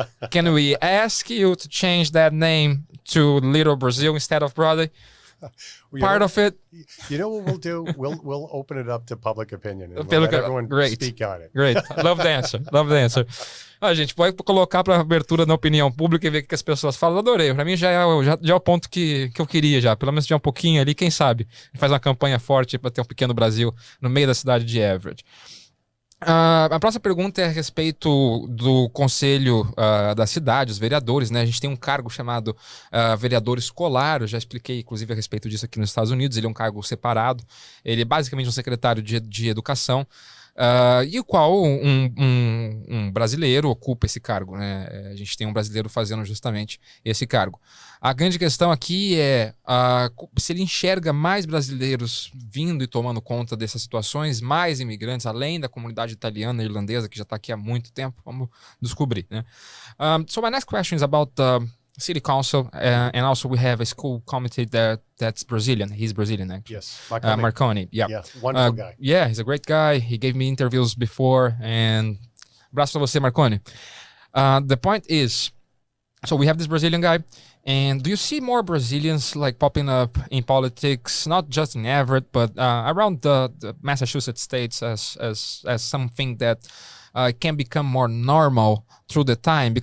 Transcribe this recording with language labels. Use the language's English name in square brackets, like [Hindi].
[English] Can we ask you to change that name to Little Brazil instead of Broadway? Part of it. You know what we'll do? We'll open it up to public opinion and we'll let everyone speak on it. Great. Love the answer. Love the answer. [Portuguese] A gente pode colocar para abertura na opinião pública e ver o que as pessoas falam. Adorei. Para mim já é o ponto que eu queria já. Pelo menos já um pouquinho ali, quem sabe. Faz uma campanha forte para ter um pequeno Brasil no meio da cidade de Everett. A próxima pergunta é a respeito do conselho da cidade, os vereadores, né? A gente tem um cargo chamado vereador escolar, eu já expliquei inclusive a respeito disso aqui nos Estados Unidos, ele é um cargo separado, ele é basicamente um secretário de educação, e o qual um brasileiro ocupa esse cargo, né? A gente tem um brasileiro fazendo justamente esse cargo. A grande questão aqui é se ele enxerga mais brasileiros vindo e tomando conta dessas situações, mais imigrantes, além da comunidade italiana e irlandesa, que já está aqui há muito tempo, vamos descobrir, né? [English] So my next question is about the city council, and also we have a school committee that's Brazilian. He's Brazilian, actually. Yes, Marconi. Yeah, wonderful guy. Yeah, he's a great guy. He gave me interviews before, and [Portuguese] abraço pra você, [English] Marconi. The point is, so we have this Brazilian guy, and do you see more Brazilians like popping up in politics, not just in Everett, but around the Massachusetts states as something that can become more normal through the time?